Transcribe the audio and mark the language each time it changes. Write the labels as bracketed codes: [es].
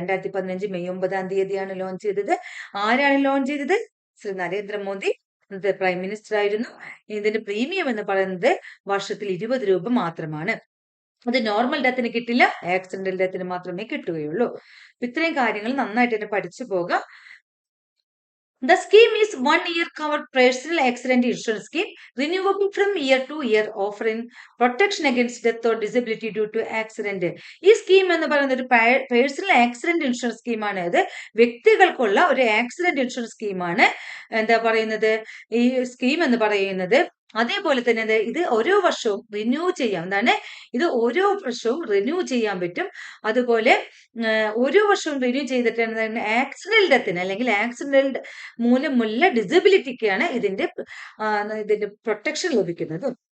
[ml] 2015 May 9 തീയതിയാണ് launch ചെയ്തത്. ആരാണ് ലോഞ്ച് ചെയ്തത്? ശ്രീ നരേന്ദ്രമോദി ഇന്നത്തെ പ്രൈം മിനിസ്റ്റർ ആയിരുന്നു. ഇതിന്റെ പ്രീമിയം എന്ന് പറയുന്നത് വർഷത്തിൽ 20 രൂപ മാത്രമാണ്. അത് നോർമൽ ഡെത്തിന് കിട്ടില്ല, ആക്സിഡന്റൽ ഡെത്തിന് മാത്രമേ കിട്ടുകയുള്ളൂ. ഇത്രയും കാര്യങ്ങൾ നന്നായിട്ട് തന്നെ പഠിച്ചു പോകാം. [en] The scheme is 1-year covered personal accident insurance scheme, renewable from year to year, offering protection against death or disability due to accident. [ml] ഈ സ്കീം എന്ന് പറയുന്നത് ഒരു പേഴ്സണൽ ആക്സിഡന്റ് ഇൻഷുറൻസ് സ്കീമാണ്. ഇത് വ്യക്തികൾക്കുള്ള ഒരു ആക്സിഡന്റ് ഇൻഷുറൻസ് സ്കീമാണ്. ഈ സ്കീം എന്ന് പറയുന്നത് അതേപോലെ തന്നെ ഇത് ഓരോ വർഷവും റിന്യൂ ചെയ്യാം. ഇത് ഓരോ വർഷവും റിന്യൂ ചെയ്യാൻ പറ്റും. അതുപോലെ ഓരോ വർഷവും റിന്യൂ ചെയ്തിട്ട് ആക്സിഡന്റ് ഡെത്തിന് അല്ലെങ്കിൽ ആക്സിഡന്റ് മൂലമുള്ള ഡിസബിലിറ്റിക്കാണ് ഇതിന്റെ പ്രൊട്ടക്ഷൻ ലഭിക്കുന്നത്.